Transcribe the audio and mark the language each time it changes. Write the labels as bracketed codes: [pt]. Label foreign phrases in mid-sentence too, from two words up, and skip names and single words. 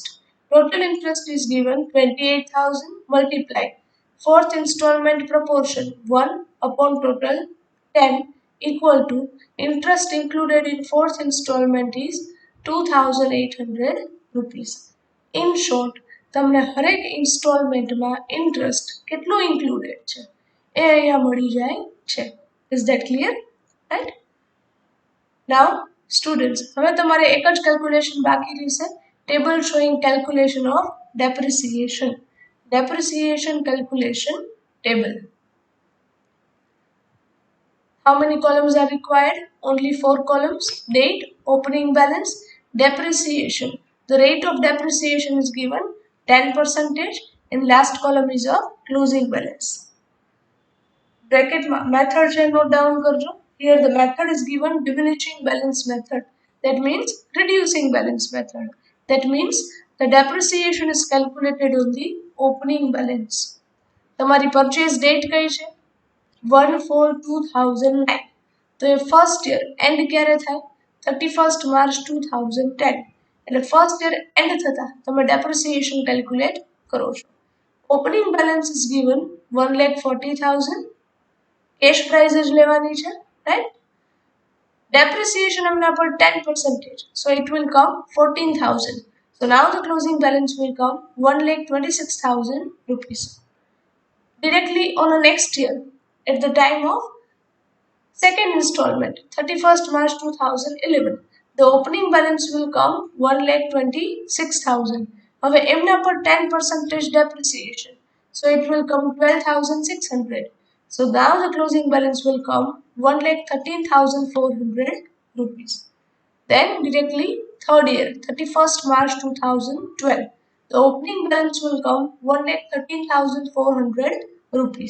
[en] Total interest is given 28,000 multiply fourth installment proportion 1 upon total 10 equal to interest included in fourth installment is 2,800 rupees. In short, [gu] તમને હરેક ઇન્સ્ટોલમેન્ટમાં ઇન્ટરેસ્ટ કેટલું ઇન્ક્લુડેડ છે એ અહીંયા મળી જાય છે. [en] Is that clear? Right? Now, students, [gu] હવે તમારે એક જ કેલ્ક્યુલેશન બાકી રહેશે. [en] Table showing calculation of depreciation. Depreciation calculation table. How many columns are required? Only 4 columns. Date, opening balance, depreciation. The rate of depreciation is given 10%. In last column is a closing balance. Bracket method છે note down કરજો. Here the method is given diminishing balance method. That means reducing balance method. That means the depreciation is calculated on the opening balance. [gu] તમારી [en] purchase date [gu] કઈ છે? 1/4/2009. તો એ [en] first year end [gu] ક્યારે થાય? 31st March 2010. એટલે [en] first year end [gu] થતા તમે [en] depreciation calculate [gu] કરો છો. [en] Opening balance is given 1,40,000. cash price [gu] જ લેવાની છે, રાઈટ? [en] Depreciation amount per 10%. So it will come 14,000. So now the closing balance will come 1,26,000 rupees. Directly on the next year, at the time of second installment, 31st March 2011, the opening balance will come 1,26,000. [gu] હવે એમના પર [en] 10% depreciation. So it will come 12,600. So now the closing balance will come 1,13,400 rupees. Then directly third year, 31st March 2012, the opening balance will come 1,13,400 rupees.